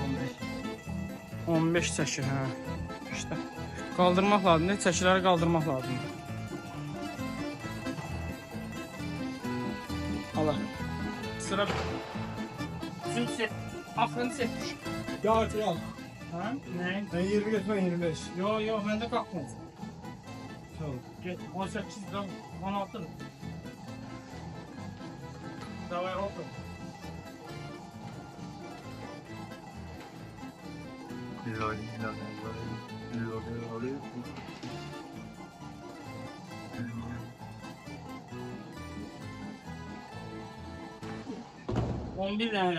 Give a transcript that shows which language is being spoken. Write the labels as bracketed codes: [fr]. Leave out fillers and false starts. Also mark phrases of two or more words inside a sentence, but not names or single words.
[az] 15 çəki, hə. İşte. Qaldırmaq lazımdır, çəkiləri qaldırmaq lazımdır. Allah. Sıra. Üçüncü set. Axırıncı set. [tr] Ya artık al. Ha? Ne? Ben 20 götürmem 25. [az] Yo, məndə qalxmaz. Tamam. Get, 18, 16. Davay, otur. Loli. 11 dənə.